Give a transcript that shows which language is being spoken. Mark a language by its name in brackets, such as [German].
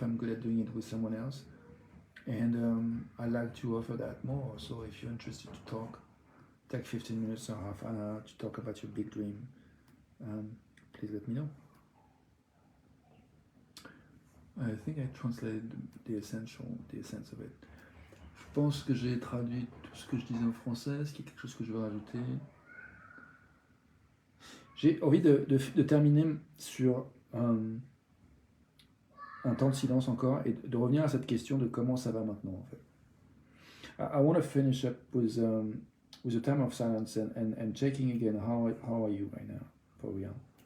[English] I'm good at doing it with someone else, and I like to offer that more. So if you're interested to talk, take 15 minutes or half an hour to talk about your big dream. Please let me know. I think I translated the essence of it. [French] Je pense que j'ai traduit tout ce que je disais en français. Est-ce qu'il y a quelque chose que je veux rajouter? J'ai envie de terminer sur un temps de silence encore et de revenir à cette question de comment ça va maintenant en fait. [English] I want to finish up with a time of silence and checking again how are you right now for real.